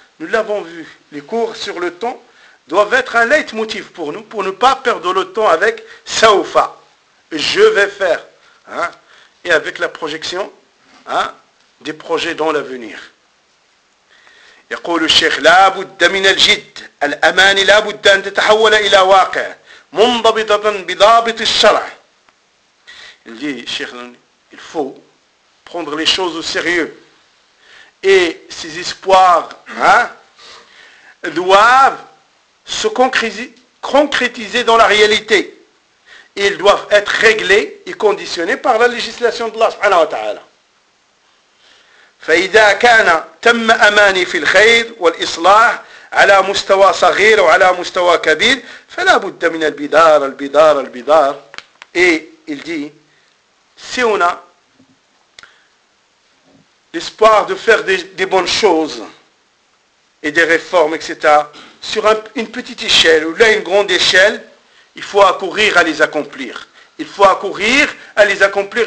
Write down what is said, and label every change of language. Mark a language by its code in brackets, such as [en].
[fr] Nous l'avons vu, les cours sur le temps doivent être un leitmotiv pour nous, pour ne pas perdre le temps avec Saoufa. Je vais faire. Hein, et avec la projection hein, des projets dans l'avenir. [ar] يقول الشيخ لا بد من الجد الأمان لا بد أن تتحول إلى واقع منضبطة بضابط الشرع. [fr] Il dit, Cheikh, il faut prendre les choses au sérieux. Et ces espoirs hein, doivent se concrétiser dans la réalité. Ils doivent être réglés et conditionnés par la législation de Allah subhanahu wa ta'ala. [ar] فإذا كان تم أماني في الخير والإصلاح على مستوى صغير وعلى مستوى كبير فلا بد من البدار البدار البدار. [fr] Et il dit, si on a l'espoir de faire des bonnes choses et des réformes, etc., sur une petite échelle ou là une grande échelle, Il faut accourir à les accomplir. Il faut accourir à les accomplir.